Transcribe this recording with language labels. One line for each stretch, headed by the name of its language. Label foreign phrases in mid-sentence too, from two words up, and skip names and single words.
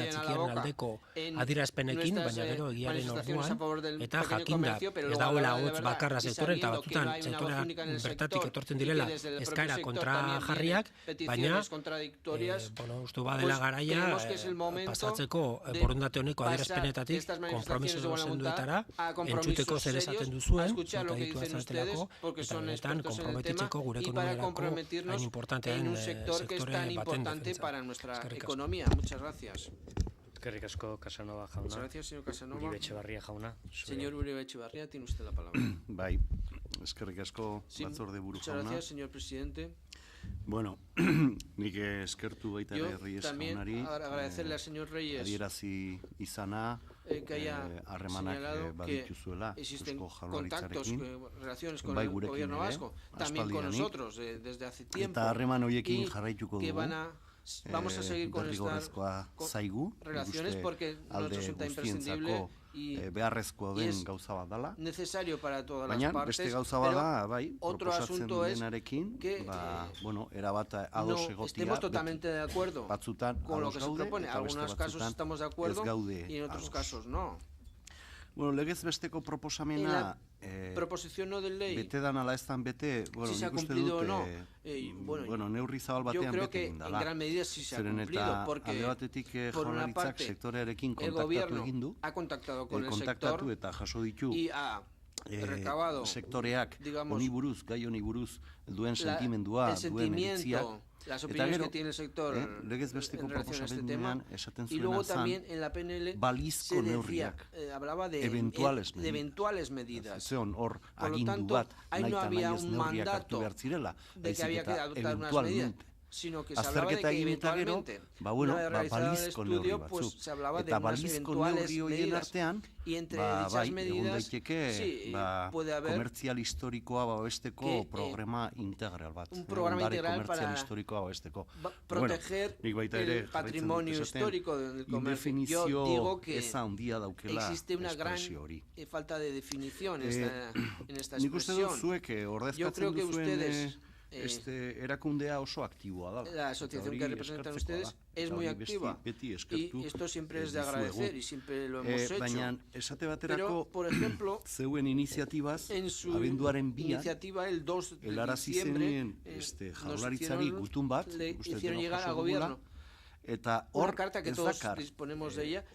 Basque: txikiaren aldeko adierazpenekin, baina gero egiaren orduan, eta jakinda ez dagoela hotz bakarra sektoren, eta batzutan sektorean bertatik etortzen direla eskaera kontrajarriak, baina uste badela garaia pasatzeko borondate honeko adierazpenetatik konpromiso zenduetara, entzuteko zer esaten duzuen, eta ditu azaltelako, eta benetan konprometitzeko gure ekonomiarako hain importantean sektore baten defentza. Eskerrik asko, Casanova jauna.
Spanish: Muchas gracias, señor Casanova.
Basque: Uribe Etxebarria jauna.
Spanish: Señor Uribe Etxebarria, tiene usted la palabra.
Basque: Bai, eskerrik asko, batzorde buru jauna.
Spanish: Muchas gracias, señor presidente.
Basque: Bueno, nik eskertu baita Reyes jaunari.
Spanish: Yo también agradecerle al señor Reyes
Basque: adierazi izana,
Spanish: que haya señalado que existen contactos, relaciones con el gobierno vasco, también con nosotros desde hace tiempo, que vamos a seguir con estas relaciones porque nos resulta imprescindible
Basque: beharrezkoa den gauza bat dela.
Spanish: Necesario para todas las partes.
Basque: Beste gauza bada, bai,
Spanish: otro asunto es
Basque: que erabat ados egotia.
Spanish: Estemos totalmente de acuerdo
Basque: batzutan
Spanish: con lo que se propone. En algunos casos estamos de acuerdo y en otros casos no.
Basque: Bueno, legez besteko proposamena
Spanish: proposición no de ley.
Basque: Bete dan ala eztan bete,
Spanish: si se ha cumplido o no.
Basque: Bueno, neurri zabal batean bete egin dala.
Spanish: Yo creo que en gran medida sí se ha cumplido, porque por una parte el gobierno ha contactado con el sector
Basque: eta jaso ditu
Spanish: y ha recabado
Basque: sektoreak honi buruz, gai honi buruz duen sentimendua, duen iritziak.
Spanish: Las opiniones que tiene el sector en relación a este tema. Y luego también en la PNL se decía, hablaba de eventuales medidas. Por lo tanto, ahí no había un mandato de que había que adoptar unas medidas, sino que se hablaba de que eventualmente no había realizado el estudio, pues se hablaba de unas eventuales medidas. Y entre dichas medidas, sí, puede haber
Basque: komertzial historikoa babesteko programa integral bat.
Spanish: Un programa integral para proteger el patrimonio histórico del comercio. Yo digo que existe una gran falta de definición en esta expresión. Yo creo que ustedes...
Basque: erakundea oso aktiboa da.
Spanish: La asociación que representan ustedes es muy activa y esto siempre es de agradecer y siempre lo hemos hecho. Pero, por ejemplo, en su iniciativa el 2 de diciembre le hicieron llegar al gobierno una carta que todos disponemos de ella.